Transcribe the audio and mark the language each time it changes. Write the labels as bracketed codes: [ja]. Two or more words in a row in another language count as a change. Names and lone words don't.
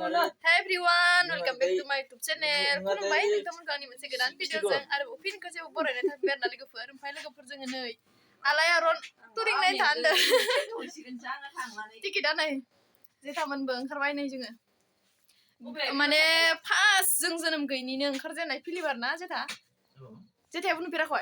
[en] Hi everyone, welcome back to my YouTube channel. [brx] खुलुमबाय नोंथांमोनखौ आंनि मोनसे गोदान भिडिअजों आरोबाव फिन खेबसेबाव बरायनाय थाबाय आरोना लोगोफोर ओमफ्राय लोगोफोर जोङो नै आलायारन टुरिं नायनो थांदों टिकेटआ नै जेथामोनबो ओंखारबाय नै जोङो माने फार्स्ट जों जोनोम गैयिनिनो ओंखारजेननाय फिल्म आरोना जेथायाबो नुफेराखै